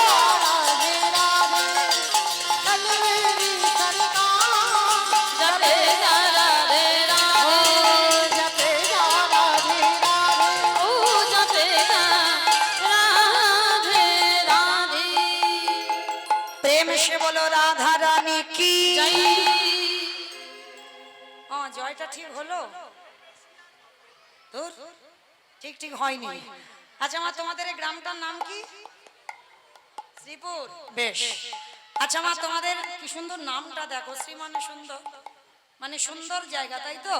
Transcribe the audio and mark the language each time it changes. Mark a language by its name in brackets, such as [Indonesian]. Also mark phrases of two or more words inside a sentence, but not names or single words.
[Hindi] जपते जा राधे राधे ओ जपते जा राधे राधे प्रेम से बोलो राधा रानी की जय [Bangla] হ্যাঁ, জয়টা ঠিক হলো? ধুর, ঠিক ঠিক হয়নি। আচ্ছা মা, তোমাদের এই গ্রামটার নাম কি? শ্রীপুর। বেশ, আচ্ছা মা, তোমাদের কি সুন্দর নামটা দেখো, শ্রী মানে সুন্দর, মানে সুন্দর জায়গা, তাই তো?